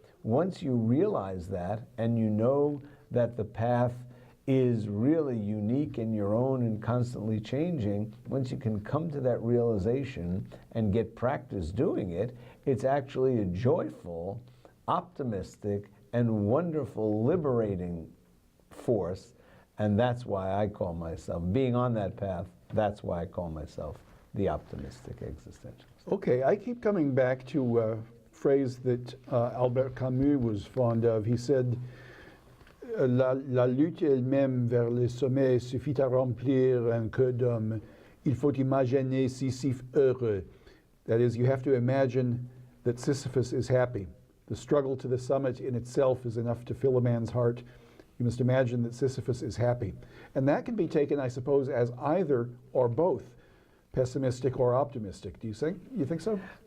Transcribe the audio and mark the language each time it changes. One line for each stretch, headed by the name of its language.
English: Once you realize that and you know that the path is really unique and your own and constantly changing, once you can come to that realization and get practice doing it, it's actually a joyful, optimistic, and wonderful, liberating force. And that's why I call myself, being on that path, that's why I call myself the optimistic existentialist. Okay, I keep coming back to a phrase that Albert Camus was fond of. He said,
French: la lutte elle-même vers le sommet suffit à remplir un cœur d'homme. Il faut imaginer Sisyphe heureux.
English: That is, you have to imagine that Sisyphus is happy. The struggle to the summit in itself is enough to fill a man's heart. You must imagine that Sisyphus is happy. And that can be taken, I suppose, as either or both, pessimistic or optimistic. Do you think so?